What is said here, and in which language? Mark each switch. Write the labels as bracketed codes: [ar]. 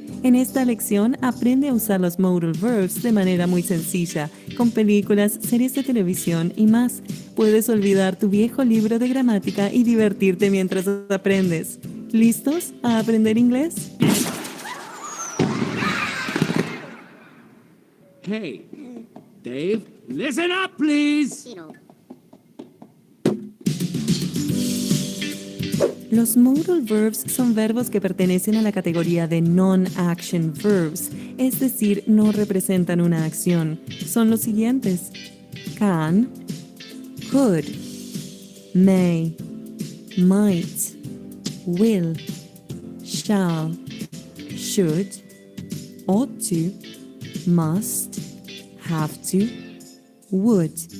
[es] En esta lección aprende a usar los modal verbs de manera muy sencilla, con películas, series de televisión y más. Puedes olvidar tu viejo libro de gramática y divertirte mientras aprendes. ¿Listos a aprender inglés? [en] Hey, Dave, listen up, please. [es] Los modal verbs son verbos que pertenecen a la categoría de non-action verbs, es decir, no representan una acción. Son los siguientes: can, could, may, might, will, shall, should, ought to, must, have to, would.